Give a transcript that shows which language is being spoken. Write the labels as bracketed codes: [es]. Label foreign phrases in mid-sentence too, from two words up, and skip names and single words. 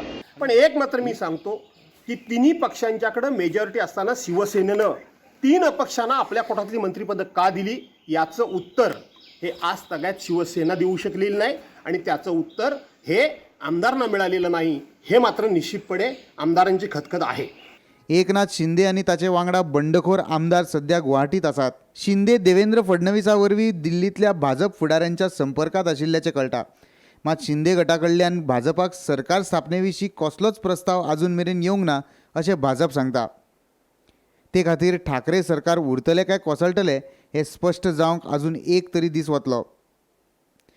[mr] पण एक मात्र मी सांगतो की तिन्ही पक्षांच्याकडे मेजॉरिटी असताना शिवसेनेनं 3 अपक्षांना आपल्या कोटातली मंत्रिपद का दिली याचं उत्तर हे आज तगायत शिवसेना देऊ शकलेली नाही, आणि त्याचं उत्तर हे आमदारांना मिळालेलं नाही, हे मात्र निश्चितपणे आमदारांची खतखत आहे। [kok] एकनाथ शिंदे आणि ताचे वांगडा बंडखोर आमदार सध्या गुवाहाटीत आसात। शिंदे देवेंद्र फडणवीसा वरवीं दिल्लीतल्या भाजप फुडाऱ्यांच्या संपर्कात आशिल्ल्याचें कळटा। मात शिंदे गटाकडल्यान भाजपाक सरकार स्थापनेविशीं कसलोच प्रस्ताव आजून मेरेन येवंक ना अशें भाजप सांगता। ते खातीर ठाकरे सरकार उरतले काय कोसळटले हे स्पश्ट जावंक आजून एक तरी दीस वतलो।